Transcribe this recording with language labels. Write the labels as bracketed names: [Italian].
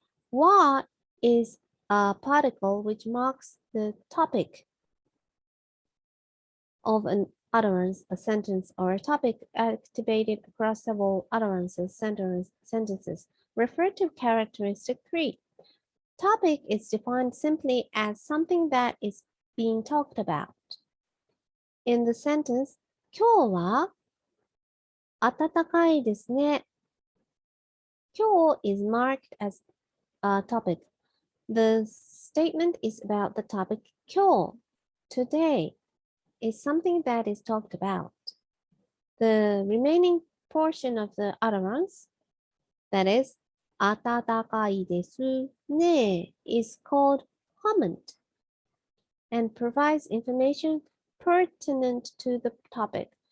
[English] は is a particle which marks the topic of an utterance, a sentence, or a topic activated across several utterances, sentences. Refer to characteristic 3. Topic is defined simply as something that is being talked about. In the sentence, [Japanese] 今日は暖かいですね. [English] 今日 is marked as a topic. The statement is about the topic 今日, today, is something that is talked about. The remaining portion of the utterance, that is, [Japanese] 暖かいですね, [English] is called comment and provides information pertinent to the topic.